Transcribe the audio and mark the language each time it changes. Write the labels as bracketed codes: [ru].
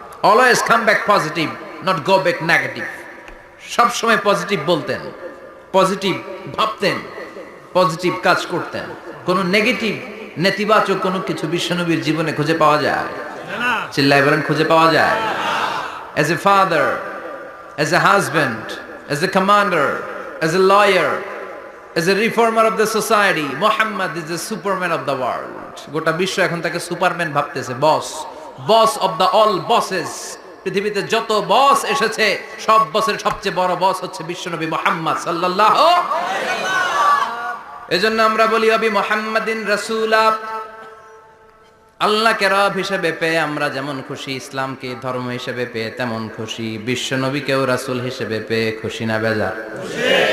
[en] Always come back positive, not go back negative. [bn] সব সময় positive বলতেন, পজিটিভ ভাবতেন, পজিটিভ কাজ করতেন। কোন নেগেটিভ, নেতিবাচক কোনো কিছু বিশ্বনবীর জীবনে খুঁজে পাওয়া যায় না। চিল্লায় বলেন খুঁজে পাওয়া যায়? [en] As a father, as a husband, as a commander, as a lawyer, as a reformer of the society, Muhammad is the superman of the world. [bn] গোটা বিশ্ব এখন তাকে সুপারম্যান ভাবতেছে, বস, [en] Boss of the all bosses. [bn] পৃথিবীতে যত বস এসেছে, সব বসের সবচেয়ে বড় বস হচ্ছে বিশ্বনবী মুহাম্মদ সাল্লাল্লাহু আলাইহি ওয়াসাল্লাম। এজন্য আমরা বলি অবি মুহাম্মাদিন রাসূলা, আল্লাহকে রব হিসেবে পেয়ে আমরা যেমন খুশি, ইসলামকে ধর্ম হিসেবে পেয়ে তেমন খুশি, বিশ্বনবীকেও রাসূল হিসেবে পেয়ে খুশি না বেজার? খুশি।